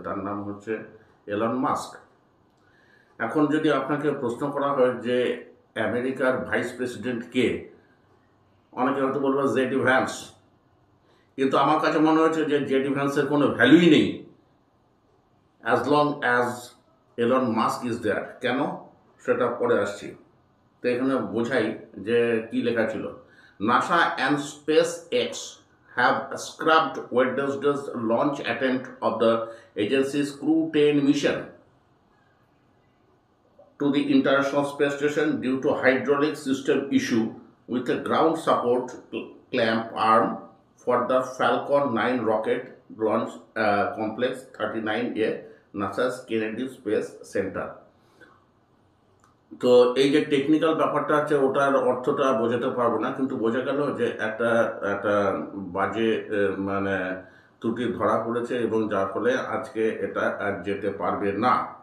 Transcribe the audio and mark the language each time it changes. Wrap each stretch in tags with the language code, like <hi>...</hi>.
<bn>তার নাম হচ্ছে এলন মাস্ক। এখন যদি আপনাকে প্রশ্ন করা হয় যে আমেরিকার ভাইস প্রেসিডেন্ট কে, অনেকে হয়তো বলবে জেডি ভ্যান্স, কিন্তু আমার কাছে মনে হচ্ছে যে জেডি ভ্যান্সের কোনো ভ্যালুই নেই</bn> <en>As long as Elon Musk is there.</en> <bn>কেন সেটা পরে আসছি। তো এখানে বোঝাই যে কি লেখা ছিল।</bn> <en>NASA and SpaceX have scrapped Wednesday's launch attempt of the agency's Crew 10 mission to the International Space Station due to hydraulic system issue with a ground support clamp arm for the Falcon 9 rocket launch complex 39A, NASA's Kennedy Space Center.</en> <bn>তো এই যে technical ব্যাপারটা আছে ওটার অর্থটা বোঝাতে পারবো না, কিন্তু বোঝা গেল যে একটা একটা বাজে মানে ত্রুটি ধরা পড়েছে এবং যার ফলে আজকে এটা আর যেতে পারবে না।</bn>